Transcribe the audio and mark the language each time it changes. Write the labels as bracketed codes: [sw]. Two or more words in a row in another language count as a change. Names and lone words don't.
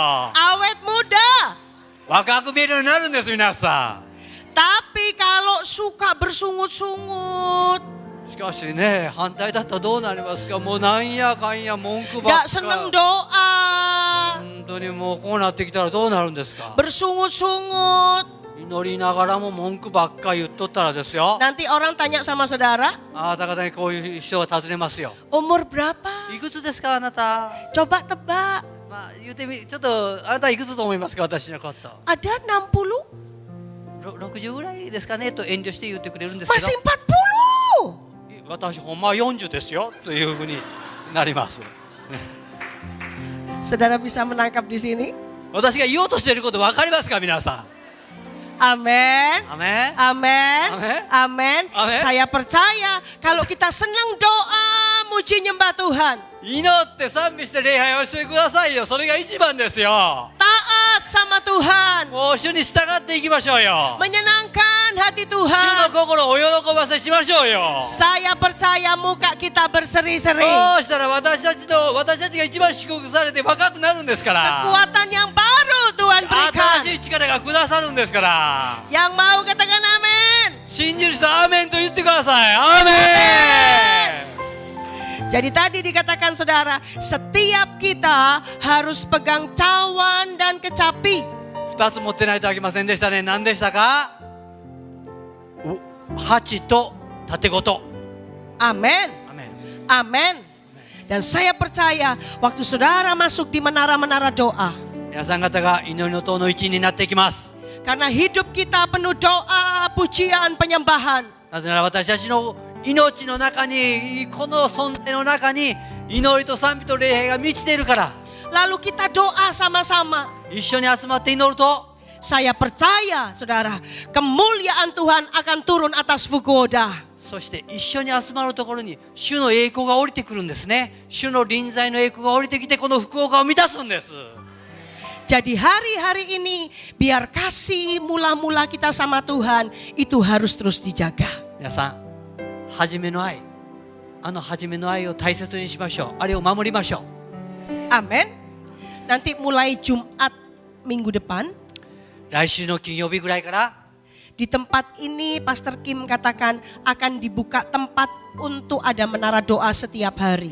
[id] Awet muda. [ja] 若く見えるようになるんです皆さ [id] Tapi kalau suka bersungut-sungut, [ja] ん。しかしね、反対だったらどうなりますか。もうなんやかんや文句ばっ [id] gak [ja] か [id] seneng doa, [ja] 本当にもうこうなってきたらどうなるんですか。 [id] bersungut-sungut. [ja] 祈りながらも文句ばっか言っとったらですよ。 [id] Nanti orang tanya sama saudara, [ja] あなた方にこういう人が尋ねますよ。 [id] umur berapa? [ja] いくつですかあなた。 [id] Coba tebak. [ja] まあ言うてみ、ちょっとあなたいくつと思いますか私のこと。 [id] Ada 60? [ja] 60ぐらいですかねと遠慮して言ってくれるんですけど。 [id] Masih 40. [ja] 私ほんま40ですよというふうになります。 [id] Saudara bisa menangkap di sini? [ja] 私が言おうとしていること分かりますか皆さん。 [id] Amin. [ja] アメン。 [id] Amin. Amin. Amin. Amin. Saya percaya kalau kita senang doa, muji nyembah Tuhan, [ja] 祈って賛美して礼拝をしてくださいよ。それが一番ですよ。 [id] taat sama Tuhan, [ja] もう主に従っていきましょうよ。 [id] menyenangkan hati [ja] 主の [id] Tuhan. [ja] 心をお喜ばせしましょうよ。 [id] Saya percaya muka kita berseri-seri. [ja] そうしたら私たちが一番祝福されて若くなるんですから。 [id] Kekuatan yang baru Tuhan berikan. [ja] 新しい力がくださるんですから。 [id] Yang mau katakan amin. [ja] 信じる人はアーメンと言ってください。アーメン。 [id] Jadi tadi dikatakan saudara, setiap kita harus pegang cawan dan kecapi. [ja] 2 つ持ってないとあきませんでしたね。何でしたか。鉢と盾ごと。 [id] Amin. [ja] アーメン。 [id] Amin. Dan saya percaya waktu saudara masuk di menara-menara doa, [ja] 皆さん方が祈りの塔の一員になっていきます。 [id] karena hidup kita penuh doa, pujian, penyembahan. [ja] なぜなら私たちの命の中に、この存在の中に祈りと賛美と礼拝が満ちているから。 [id] Lalu kita doa sama-sama. [ja] 一緒に集まって祈ると、 [id] Saya percaya saudara, kemuliaan Tuhan akan turun atas Fukuoka. [ja] そして一緒に集まるところに主の栄光が降りてくるんですね。主の臨在の栄光が降りてきてこの福岡を満たすんです。 [id] Jadi hari-hari ini biar kasih mula-mula kita sama Tuhan itu harus terus dijaga. [ja] 皆さん、初めの愛、初めの愛を大切にしましょう。あれを守りましょう。 [id] Amin. Nanti mulai Jumat minggu depan. [ja] 来週の金曜日ぐらいから [id] Di tempat ini Pastor Kim katakan akan dibuka tempat untuk ada menara doa setiap hari.